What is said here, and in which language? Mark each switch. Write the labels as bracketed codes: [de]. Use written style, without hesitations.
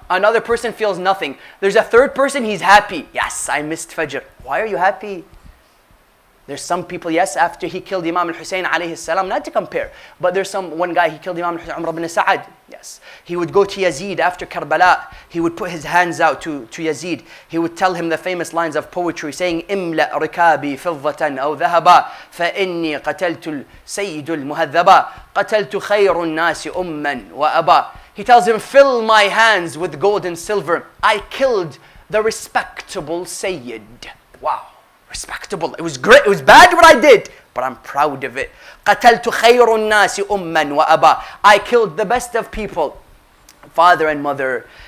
[en] Another person feels nothing. There's a third person, he's happy. Yes, I missed Fajr. Why are you happy? There's some people, yes, after he killed Imam al-Hussein alayhi salam, not to compare, but there's one guy, he killed Imam al-Hussein, Umar ibn Sa'ad. Yes. He would go to Yazid after Karbala. He would put his hands out to Yazid. He would tell him the famous lines of poetry saying, [ar] إِمْلَأْ رِكَابِي فِضَّةً أَوْ ذَهَبًا فَإِنِّي قَتَلْتُ السَّيِّدُ الْمُهَذَّبًا قَتَلْتُ خَيْرُ النَّاسِ أُمًّا وَأَبًا. [en] He tells him, fill my hands with gold and silver. I killed the respectable Sayyid. Wow. Respectable. It was great. It was bad what I did, but I'm proud of it. [ar] قَتَلْتُ خَيْرُ النَّاسِ أُمًّا وَأَبًا. [en] I killed the best of people, father and mother.